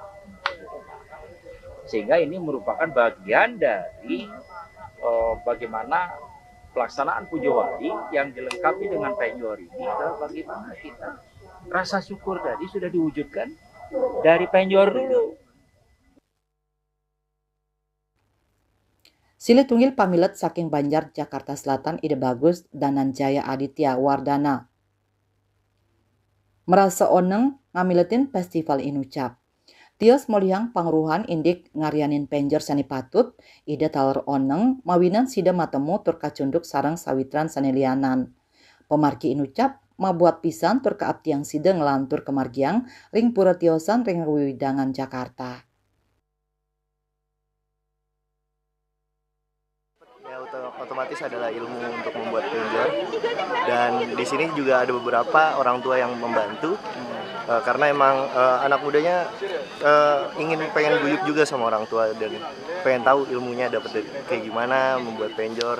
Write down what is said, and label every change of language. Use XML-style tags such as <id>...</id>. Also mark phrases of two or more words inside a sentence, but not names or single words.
<id>Sehingga ini merupakan bagian dari bagaimana pelaksanaan Pujawali yang dilengkapi dengan penjor ini adalah bagaimana kita rasa syukur tadi sudah diwujudkan dari penjor dulu.</id> <ban>Silih tunggil pamilet saking Banjar Jakarta Selatan ide bagus Dananjaya Aditya Wardana. Merasa oneng ngamiletin festival inucap. Tios moliang pangruhan indik ngarianin penjor sani patut, ide taler oneng mawinan sida matemu tur kacunduk sarang sawitran sani lianan. Pemargi inucap mabuat pisan tur kaabtiang sida ngelantur kemargiang ring pura tiosan ring wiwidangan Jakarta.</ban> <id>Ya, otomatis adalah ilmu untuk membuat penjor, dan di sini juga ada beberapa orang tua yang membantu karena emang anak mudanya pengen guyup juga sama orang tua dan pengen tahu ilmunya dapat kayak gimana membuat penjor.</id>